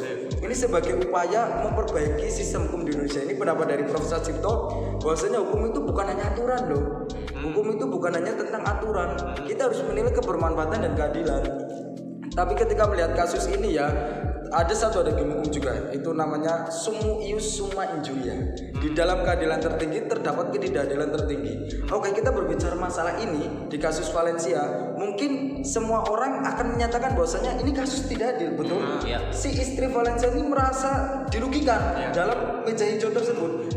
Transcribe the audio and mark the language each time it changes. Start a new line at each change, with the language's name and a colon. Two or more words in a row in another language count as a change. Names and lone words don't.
Indonesian: Ini sebagai upaya memperbaiki sistem hukum di Indonesia. Ini pendapat dari Prof. Cipto, bahwasanya hukum itu bukan hanya aturan loh. Hukum itu bukan hanya tentang aturan, kita harus menilai kebermanfaatan dan keadilan. Tapi ketika melihat kasus ini ya, ada hukum juga, itu namanya
Latin: sumu ius summa injuria.
Indonesian: Di dalam keadilan tertinggi terdapat ketidakadilan tertinggi. Oke, kita berbicara masalah ini di kasus Valencia, mungkin semua orang akan menyatakan bahwasanya ini kasus tidak adil, betul? Si istri Valencia ini merasa dirugikan dalam meja hijau tersebut.